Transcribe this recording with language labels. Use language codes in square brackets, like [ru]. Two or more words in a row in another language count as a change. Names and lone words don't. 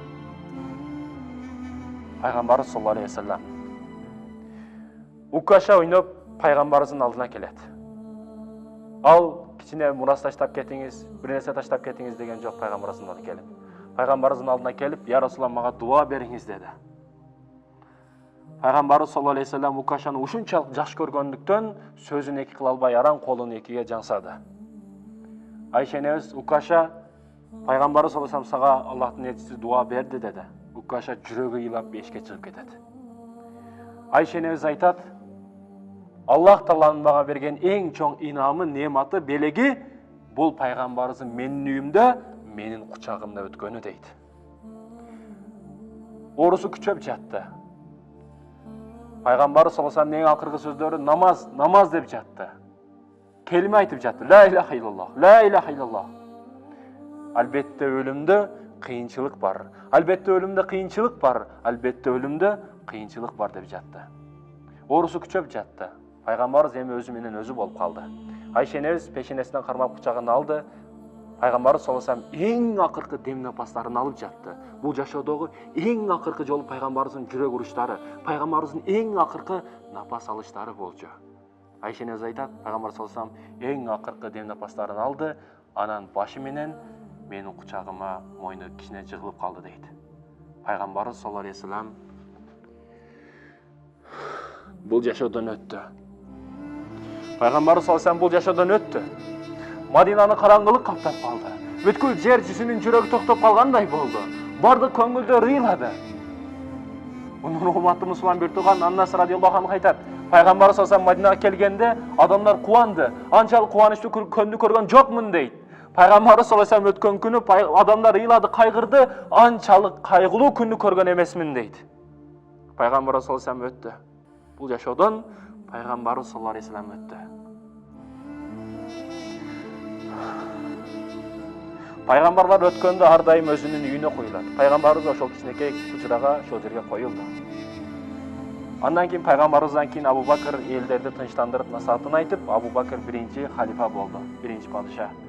[ky] Пайгамбарыбыз [ar] صلى الله عليه وسلم [ky] Укаша ойноп пайгамбарыбыздын алдына келет. Ал кичине мурас таштап кетиңиз, бир нерсе таштап кетиңиз деген жок пайгамбарыбыздын алдына келип. Пайгамбарыбыздын алдына келип, [ar] "يا رسول الله, [ky] мага дуа бериңиз" деди. Пайгамбарыбыз [ar] صلى الله عليه وسلم [ky] Укашаны ушунчалык жакшы көргөндүктөн сөзүн эки кыла албай аран колун экиге жаңсады. Айша энебиз Укаша пайгамбарыбыз [ar] صلى الله عليه وسلم [ky] сага Аллахтын элчиси дуа берди деди. Укаша жүрөгү ыйлап эшикке чыгып кетет. Айша энебиз айтат: Аллах Тааланын мага берген эң чоң инамы, нематы, белеги бул пайгамбарыбыздын менин үйүмдө, менин кучагымда өткөнү дейт. Орусу күчөп жатты. Пайгамбарыбыз [ar] صلى الله عليه وسلم [ky] эң акыркы сөздөрү намаз деп жатты. Келиме айтып жатты. [ar] لا إله إلا الله، لا إله إلا الله. [ky] Албетте өлүмдө кыйынчылык бар. Албетте өлүмдө кыйынчылык бар. Албетте өлүмдө кыйынчылык бар деп жатты. Орусу күчөп жатты. Пайгамбарыбыз эми өзү менен өзү болуп калды. Айша энебиз пешенесинен кармап кучагына алды. Пайгамбарыбыз [ar] صلى الله عليه وسلم [ky] эң акыркы дем напастарын алып жатты. Бул жашоодогу эң акыркы жолу пайгамбарыбыздын жүрөк уруштары, пайгамбарыбыздын эң акыркы напас алыштары болчу. Айша энебиз айтат, пайгамбар [ar] صلى الله عليه وسلم [ky] эң акыркы дем напастарын алды, анан башы менен менин кучагыма мойну кичине жыгылып калды дейт. Пайгамбарыбыз [ar] صلى الله عليه وسلم [ky] бул жашоодон өттү. Пайгамбарыбыз [ar] صلى الله عليه وسلم [ky] бул жашоодон өттү. Мадинаны караңгылык каптап калды. Бүткүл жер жүзүнүн жүрөгү токтоп калгандай болду. Бардык көңүлдөр ыйлады. Мунун урматтуу мусулман бир тууган Аннас [ar] رضي الله عنه [ky] айтат: Пайгамбарыбыз [ar] صلى الله عليه وسلم [ky] Мадинага келгенде адамдар кубанды. Анчалык кубанычтуу күндү көргөн жокмун дейт. Пайгамбарыбыз [ar] صلى الله عليه وسلم [ky] өткөн күнү адамдар ыйлады, кайгырды, анчалык кайгылуу күндү көргөн эмесмин дейт. Пайгамбарыбыз [ar] صلى الله عليه وسلم [ky] өттү. Бул жашоодон пайгамбарыбыз [ar] صلى الله عليه وسلم [ky] өттү. Пайгамбарлар өткөндө ар дайым өзүнүн үйүнө коюлат. Пайгамбарыбыз ошол кичинекей кучурага ошол жерге коюлду. Андан кийин пайгамбарыбыздан кийин Абу Бакыр элдерди тынчтандырып насаатын айтып, Абу Бакыр биринчи халифа болду, биринчи падыша.